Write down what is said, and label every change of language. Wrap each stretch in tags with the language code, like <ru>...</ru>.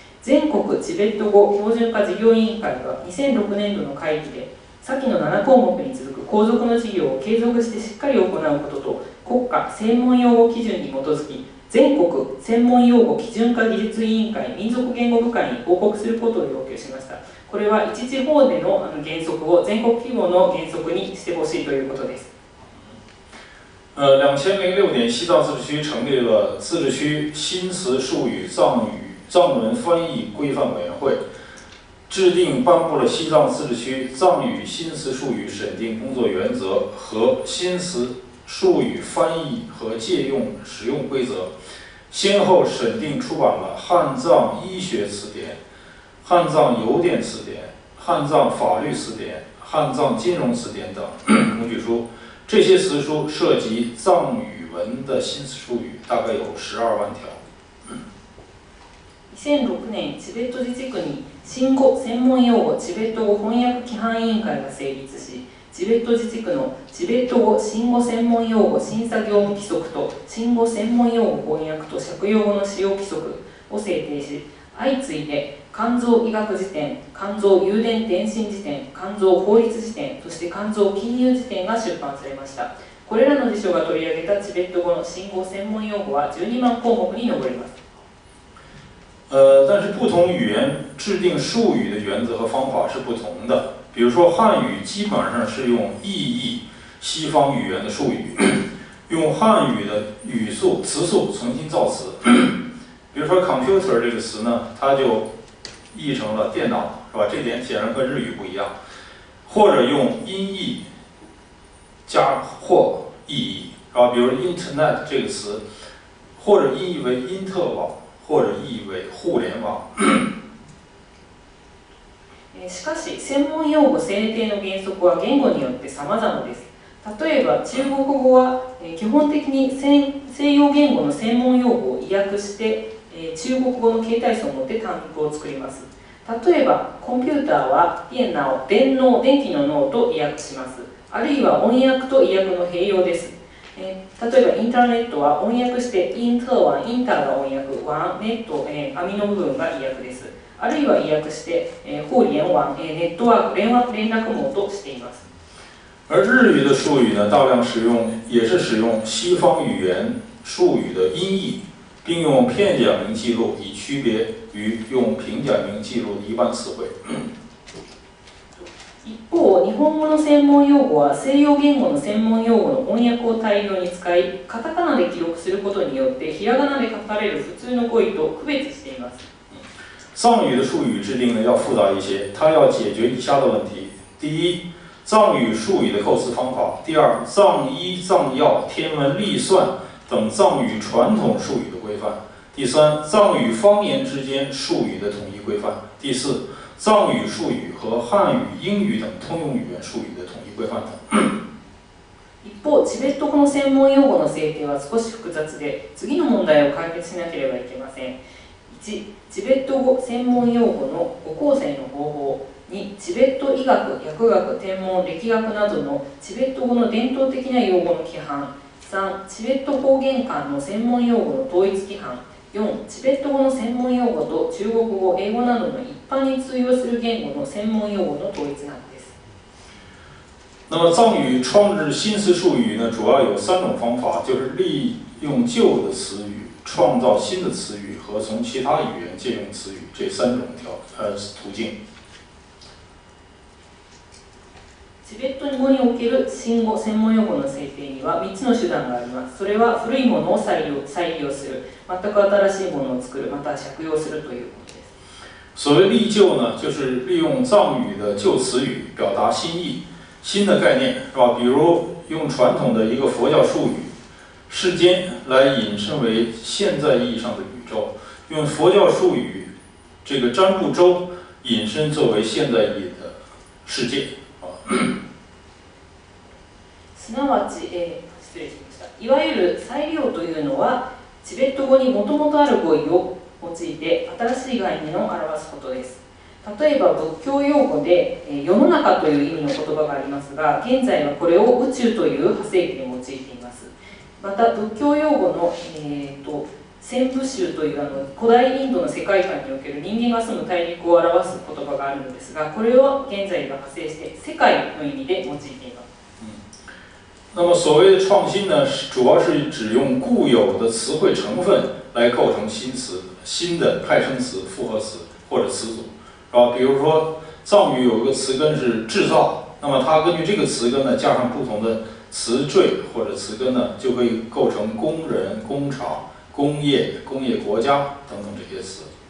<ja>全国チベット語標準化事業委員会は2006年度の会議で、先の7項目に続く後続の事業を継続してしっかり行うことと、国家専門用語基準に基づき、全国専門用語基準化技術委員会民族言語部会に報告することを要求しました。これは一地方での原則を全国規模の原則にしてほしいということです。</ja> <zh>2006年，西藏自治区成立了自治区新词术语藏文翻译规范委员会，制定颁布了西藏自治区藏语新词术语审定工作原则和新词术语翻译和借用使用规则，先后审定出版了汉藏医学词典、汉藏邮电词典、汉藏法律词典、汉藏金融词典等工具书。这些词书涉及藏语文的新词术语大概有12万条。</zh> <ja>2006年、チベット自治区に新語専門用語チベット語翻訳規範委員会が成立し、チベット自治区のチベット語新語専門用語審査業務規則と新語専門用語翻訳と借用語の使用規則を制定し、相次いで肝臓医学辞典、肝臓誘電電信辞典、肝臓法律辞典、そして肝臓金融辞典が出版されました。これらの辞書が取り上げたチベット語の新語専門用語は12万項目に上ります。</ja> <zh>但是不同语言制定术语的原则和方法是不同的。比如说汉语基本上是用意译西方语言的术语，用汉语的语素词素重新造词。比如说 computer 这个词呢，它就译成了电脑，是吧？这点显然和日语不一样。或者用音译加或意译，是吧？比如 internet 这个词，或者音译为因特网，或者意译为互联網。</zh> <ja>しかし、専門用語制定の原則は言語によって様々です。例えば、中国語は基本的に西洋言語の専門用語を意訳して、中国語の形態詞を持って単語を作ります。例えば、コンピューターは電気の脳と意訳します。あるいは音訳と意訳の併用です。例えば、インターネットは音訳してインターが音訳、ネット、網の部分が意訳です。あるいは意訳して互联網、ネットワーク、連絡網としています。</ja> <zh>而日语的术语呢，大量也是使用西方语言术语的音译，并用片假名记录，以区别于用平假名记录的一般词汇。</zh> <ja>一方、日本語の専門用語は西洋言語の専門用語の翻訳を大量に使い、カタカナで記録することによってひらがなで書かれる普通の語彙と区別しています。</ja> <zh>藏语的术语制定呢要复杂一些，它要解决以下的问题：第一，藏语术语的构词方法；第二，藏医、藏药、天文、历算等藏语传统术语的规范；第三，藏语方言之间术语的统一规范；第四，藏语术语和汉语、英语等通用语言术语的统一规范等。</zh> <ja>一方、チベット語の専門用語の制定は少し複雑で、次の問題を解決しなければいけません。 1、チベット語専門用語の語構成の方法。 2、チベット医学、薬学、天文、歴学などのチベット語の伝統的な用語の規範。 3、チベット方言間の専門用語の統一規範。 4、チベット語の専門用語と中国語、英語などの一般に通用する言語の専門用語の統一なんです。</ja> <zh>那么藏语创制新词术语呢，主要有3种方法，就是利用旧的词语创造新的詞語和從其他語言借用詞語這3種途徑。</zh> <ja>チベット語における新語専門用語の制定には3つの手段があります。それは古いものを再利用する、全く新しいものを作る、また借用するということです。</ja> <zh>所谓利旧呢，就是利用藏语的旧词语表达新意、新的概念，是吧？比如用传统的一个佛教术语世间来引申为现在意义上的宇宙，用佛教术语这个占卜周引申作为现在意义的世界。</zh> <ja>すなわち、失礼しました。いわゆる再利用というのは、チベット語にもともとある語彙を用いて新しい概念を表すことです。例えば仏教用語で世の中という意味の言葉がありますが、現在はこれを宇宙という派生句に用いています。また仏教用語の先部州という古代インドの世界観における人間が住む大陸を表す言葉があるのですが、これを現在が派生して世界の意味で用いています。</ja> <zh>那么所谓的创新呢，主要是指用固有的词汇成分来构成新词、新的派生词、复合词或者词组，是吧？比如说藏语有一个词根是制造，那么它根据这个词根呢，加上不同的词缀或者词根呢，就可以构成工人、工厂、工业、工业国家等等这些词。</zh>